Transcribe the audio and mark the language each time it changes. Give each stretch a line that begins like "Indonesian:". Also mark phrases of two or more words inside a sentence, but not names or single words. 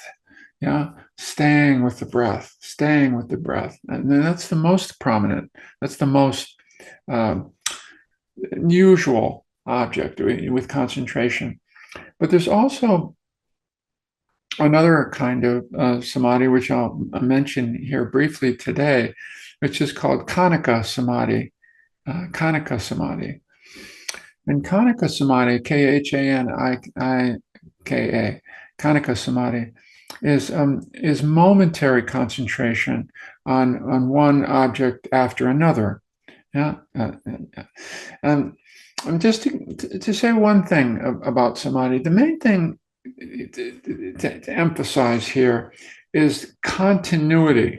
English: Yeah, staying with the breath, and then that's the most prominent. That's the most usual object with concentration. But there's also another kind of samadhi, which I'll mention here briefly today, which is called
Pali: Khanika Samadhi. Khanika Samadhi. And Khanika Samadhi, Khanika, Khanika Samadhi,
English: is momentary concentration on one object after another. Yeah. Just to say one thing about samadhi, the main thing to emphasize here is continuity.